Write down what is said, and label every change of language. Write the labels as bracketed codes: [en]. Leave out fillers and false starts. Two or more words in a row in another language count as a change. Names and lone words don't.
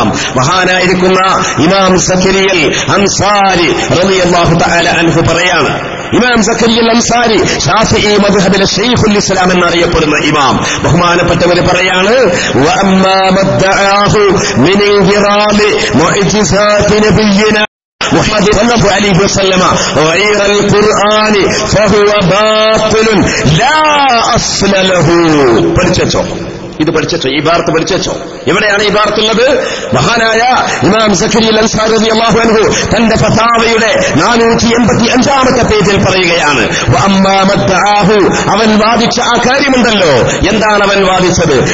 [ml] മഹാനായിരിക്കുന്ന ഇമാം സക്കരിയൽ അൻസാരി [ar] رضي الله تعالى عنه [ml] പറയാണ്. ഇമാം സക്കരിയൽ അൻസാരി ശാഫിഈ മദ്ഹബിലെ ശൈഖുൽ ഇസ്ലാം എന്നറിയപ്പെടുന്ന ഇമാം, ബഹുമാനപ്പെട്ടവർ പറയാണ്, [ar] وأما ما ادعاه من انخرام معجزات نبينا محمد صلى الله عليه وسلم غير القرآن فهو باطل لا أصل له. [ml] പഠിച്ചോ, ഇത് പഠിച്ചോ, ഈ ബാർത്ത് പഠിച്ചോ. എവിടെയാണ് ഈ ബാർത്തുള്ളത്? മഹാനായ ഇമാം സക്കരിയ അൻസാരി [ar] رضي الله عنه [ml] തന്റെ ഫതാവയുടെ 485 പേജിൽ പറയുകയാണ്, അവൻ വാദിച്ച ആ കാര്യമുണ്ടല്ലോ. എന്താണ് അവൻ വാദിച്ചത്?